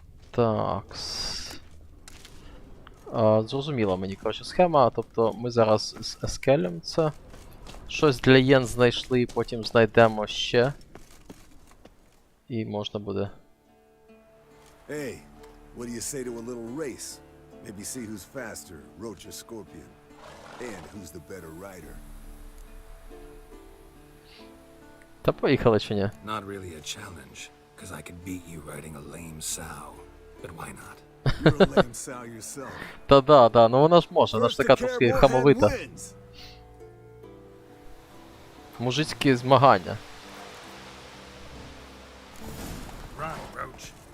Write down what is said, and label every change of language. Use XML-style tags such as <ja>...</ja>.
<uk>Такс. Зрозуміла мені, коротше, схема. Тобто ми зараз з ескелем це. Щось для єн знайшли, потім знайдемо ще. І можна буде.</uk> <en>Hey, what do you say to a little race? Maybe see who's faster, Roach or Scorpion. And who's the better rider.</en> <uk>Та поїхали чи ні?</uk> <en>Not really a challenge, because I could beat you riding a lame sow. But why not? You're a lame sow yourself.</en> <uk>Та-да, ну вона ж може, вона ж така трошки хамовита. Мужицькі змагання.</uk> <en>Run, Roach.</en>